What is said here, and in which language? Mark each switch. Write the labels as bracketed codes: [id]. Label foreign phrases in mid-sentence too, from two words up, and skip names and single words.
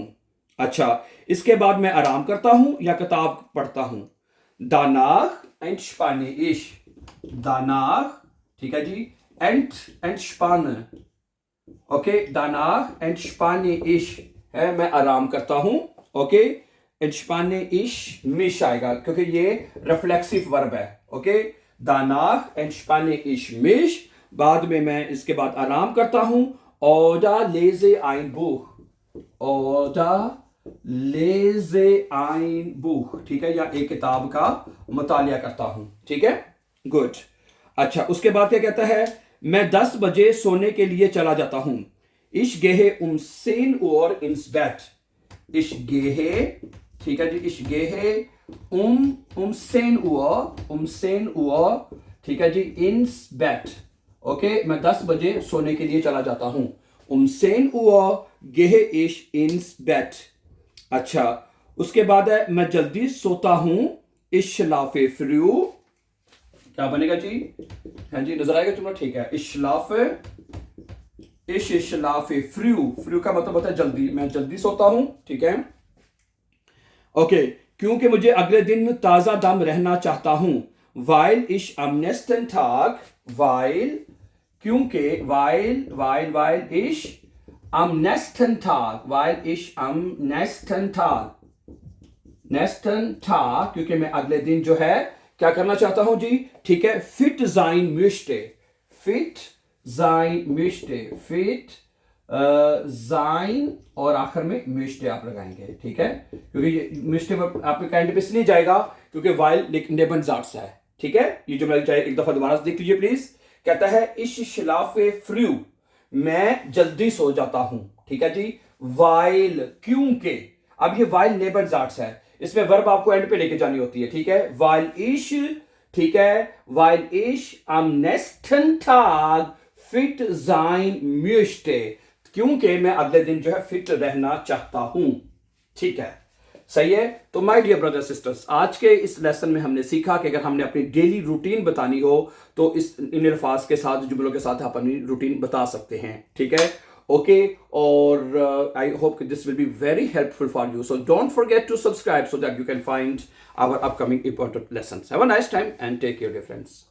[hi] अच्छा, इसके बाद मैं आराम करता हूं या किताब पढ़ता हूं, [de] danach entspanne ich, [hi] ठीक है जी, entspanne, ओके, [de] danach entspanne ich [hi] है, मैं आराम करता हूं, ओके, [de] entspanne ich mich [hi] आएगा क्योंकि ये [en] reflexive verb [hi] है, ओके, [de] danach entspanne ich mich, [hi] बाद में मैं इसके बाद आराम करता हूं, [de] oder lese ein Buch, oder lese ein Buch, [hi] ठीक है, या एक किताब का मुतालिया करता हूं, ठीक है, गुड। अच्छा, उसके बाद क्या कहता है, मैं 10 बजे सोने के लिए चला जाता हूं, [de] ich gehe um 10 Uhr ins Bett, ich gehe, [hi] ठीक है जी, [de] ich gehe um 10 Uhr, [hi] ठीक है जी, [de] ins Bett, [hi] ओके, मैं 10 बजे सोने के लिए चला जाता हूं, [de] um 10 Uhr gehe ich ins Bett। [hi] अच्छा, उसके बाद है मैं जल्दी सोता हूं, [de] ich schlafe früh, [hi] क्या बनेगा जी, हाँ जी, नजर आएगा तुम्हें, ठीक है, [de] ich schlafe früh [hi] का मतलब होता है जल्दी, मैं जल्दी सोता हूं, ठीक है, ओके, क्योंकि मुझे अगले दिन ताजा दम रहना चाहता हूं, [de] weil ich am nächsten Tag, weil, क्योंकि, weil ich am nächsten Tag, [hi] क्योंकि मैं अगले दिन जो है क्या करना चाहता हूं जी, ठीक है, [de] fit sein möchte, [hi] sein और आखिर में möchte आप लगाएंगे, ठीक है, क्योंकि ये möchte आपके काइंड पे इसलिए जाएगा क्योंकि [de] while Nebensatz [hi] है, ठीक है, ये जो मैं चाहे एक दफा दोबारा देख लीजिए प्लीज, कहता है [de] ich schlafe früh, [hi] मैं जल्दी सो जाता हूं, ठीक है जी, while, क्योंकि, अब ये [de] while Nebensatz [hi] है, इसमें वर्ब आपको एंड पे लेके जानी होती है, ठीक है, [de] while ich, [hi] ठीक है, [de] while ich am nächsten Tag fit sein möchte, [hi] क्योंकि मैं अगले दिन जो है फिट रहना चाहता हूं, ठीक है, सही है। तो [en] my dear brother sisters, [hi] आज के इस लेसन में हमने सीखा कि अगर हमने अपनी [en] daily routine [hi] बतानी हो तो इस इन अल्फाज के साथ, जुमलों के साथ आप अपनी रूटीन बता सकते हैं, ठीक है, ओके, और [en] I hope this will be very helpful for you, so don't forget to subscribe so that you can find our upcoming important lessons. Have a nice time and take care dear friends.